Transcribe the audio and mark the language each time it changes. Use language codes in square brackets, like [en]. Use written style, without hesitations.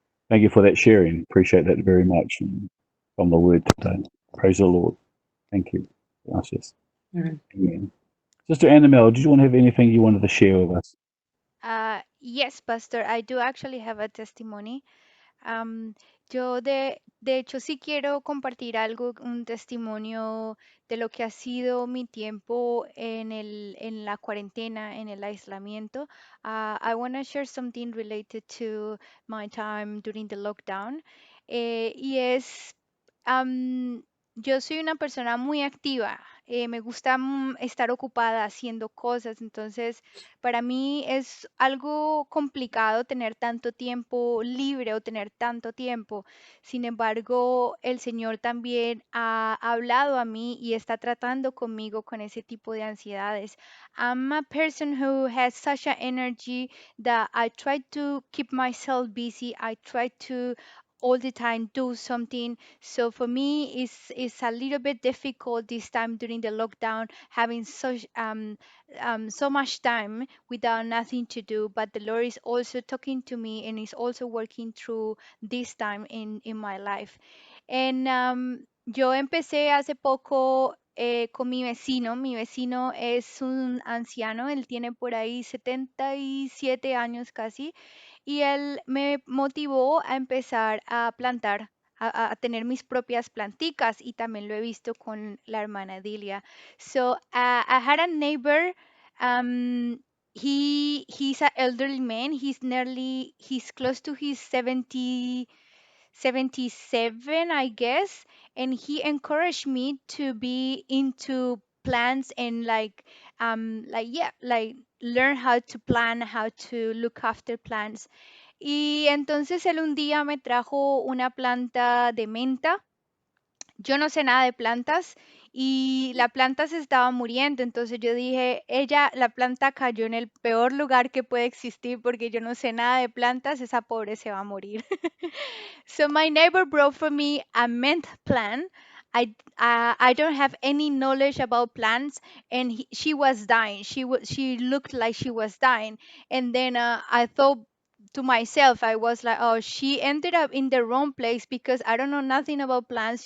[en] Thank you for that sharing. Appreciate that very much from the word today. Praise the Lord. Thank you. Gracias. Amen. Sister Annabelle, did you want to have anything you wanted to share with us? Yes, Pastor, I do actually have a testimony. [es] Yo de hecho sí quiero compartir algo, un testimonio de lo que ha sido mi tiempo en la cuarentena, en el aislamiento. [en] I want to share something related to my time during the lockdown. [es] Y es, am, yo soy una persona muy activa. Me gusta estar ocupada haciendo cosas, entonces para mí es algo complicado tener tanto tiempo libre o tener tanto tiempo. Sin embargo, el Señor también ha hablado a mí y está tratando conmigo con ese tipo de ansiedades. [en] I'm a person who has such an energy that I try to keep myself busy. I try to all the time do something. So for me, it's a little bit difficult this time during the lockdown, having so much time without nothing to do, but the Lord is also talking to me and is also working through this time in my life. [es] And yo empecé hace poco con mi vecino. Mi vecino es un anciano, él tiene por ahí 77 años casi, y él me motivó a empezar a plantar. A tener mis propias planticas y también lo he visto con la hermana Dilia. [en] So I had a neighbor. He's an elderly man. He's close to his 77, I guess, and he encouraged me to be into plants and like learn how to plan, how to look after plants. [es] Y entonces él un día me trajo una planta de menta. Yo no sé nada de plantas y la planta se estaba muriendo, entonces yo dije, la planta cayó en el peor lugar que puede existir porque yo no sé nada de plantas, esa pobre se va a morir. [en] So my neighbor brought for me a mint plant. I don't have any knowledge about plants, and she was dying. She looked like she was dying, and then I thought to myself, I was like, oh, she ended up in the wrong place because I don't know nothing about plants.